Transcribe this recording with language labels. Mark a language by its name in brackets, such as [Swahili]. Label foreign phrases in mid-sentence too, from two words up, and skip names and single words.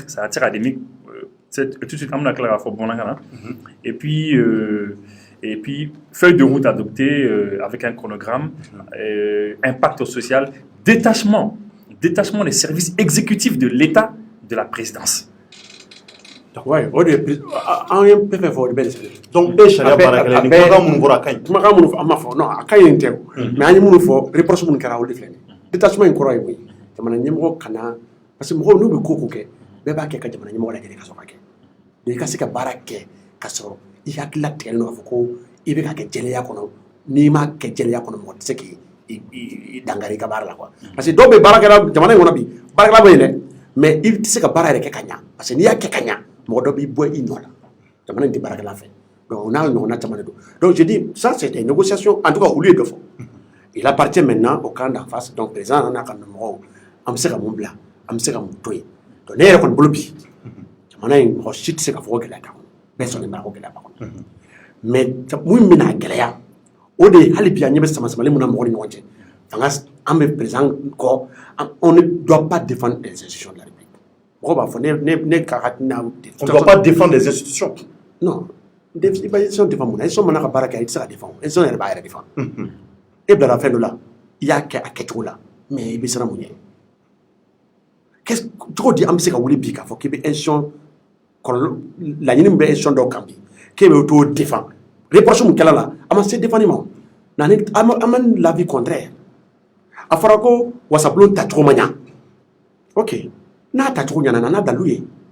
[French] Ça attire à des tout de suite, et puis, feuille de route adoptée avec un chronogramme, impact social, détachement des services exécutifs de l'État de la présidence. Oui, donc, [Bambara] i hakilila tigɛlen don k'a fɔ ko i bɛ ka kɛ jɛlenya kɔnɔ n'i ma kɛ jɛlenya kɔnɔ mɔgɔ tɛ se k'i dankari i ka baara la quoi [French] parce que [Bambara] dɔw bɛ baarakɛla jamana in kɔnɔ bi baarakɛla bɛ yen dɛ mais i tɛ se ka baara yɛrɛ kɛ ka ɲa [French] parce que [Bambara] n'i y'a kɛ ka ɲa mɔgɔ dɔ b'i bɔ i nɔ la jamana in tɛ baarakɛla fɛ donc o n'a ɲɔgɔnna caman de don donc je [French] dis ça c'est des négociations en tout cas [Bambara] olu ye dɔ fɔ [French] il appartient maintenant au camp d'en face [Bambara] donc président n'a ka mɔgɔw an bɛ se ka mun bila an bɛ se ka mun to yen donc ne yɛrɛ kɔni bolo bi jamana in mɔgɔ si tɛ se ka fɔ ko gɛlɛya t'a kɔnɔ bɛɛ sɔnnen b'a ko gɛlɛya b'a kɔnɔ mais mun bɛna gɛlɛya o de ye hali bi a ɲɛ bɛ sama-samali mun na mɔgɔw ni ɲɔgɔn cɛ fanga an bɛ président kɔ [French] on ne doit pas défendre les institutions de la République [Bambara] mɔgɔw b'a fɔ ne ka hakilina [French] on ne doit pas défendre les institutions [Bambara] non i bɛ institution défendre mun na institution mana ka baara kɛ i tɛ se ka défendre institution yɛrɛ b'a yɛrɛ défendre e bilara fɛn dɔ la i y'a kɛ a kɛcogo la mais i bɛ siran mun ɲɛ cogo di an bɛ se ka wuli bi k'a fɔ k'i bɛ institution laɲini min bɛ institution dɔw kan bi k'e bɛ t'o défendre répression min kɛla la a ma se défendre ma a ma [French] l'avis contraire [Bambara] a fɔra ko wasabulon tacogo ma ɲa ok n'a tacogo ɲana n'a dalu ye